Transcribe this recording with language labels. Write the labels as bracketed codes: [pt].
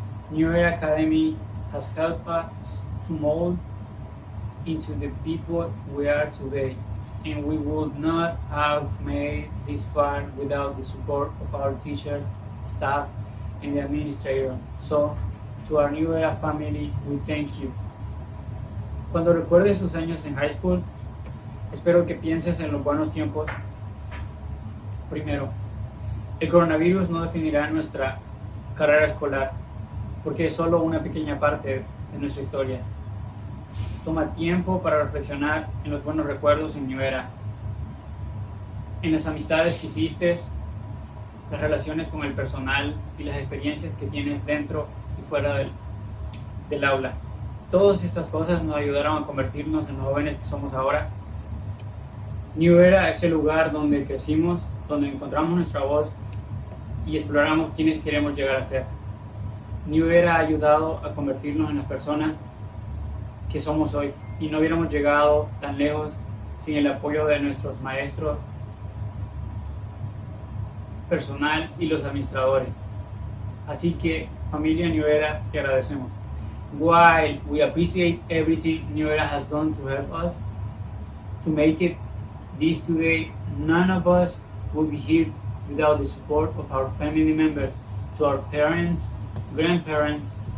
[en] New Era Academy has helped us to mold into the people we are today, and we would not have made this far without the support of our teachers, staff, and the administrator. So, to our New Era family, we thank you. [es] Cuando recuerdes tus años en high school, espero que pienses en los buenos tiempos. Primero, el coronavirus no definirá nuestra carrera escolar, porque es solo una pequeña parte de nuestra historia. Toma tiempo para reflexionar en los buenos recuerdos en New Era, en las amistades que hiciste, las relaciones con el personal y las experiencias que tienes dentro y fuera del aula. Todas estas cosas nos ayudaron a convertirnos en los jóvenes que somos ahora. New Era es el lugar donde crecimos, donde encontramos nuestra voz y exploramos quiénes queremos llegar a ser. New Era ha ayudado a convertirnos en las personas que somos hoy y no hubiéramos llegado tan lejos sin el apoyo de nuestros maestros, personal y los administradores. Así que, familia New Era, te agradecemos. [en] While we appreciate everything New Era has done to help us to make it this today, none of us would be here without the support of our family members. To our parents, grandparents,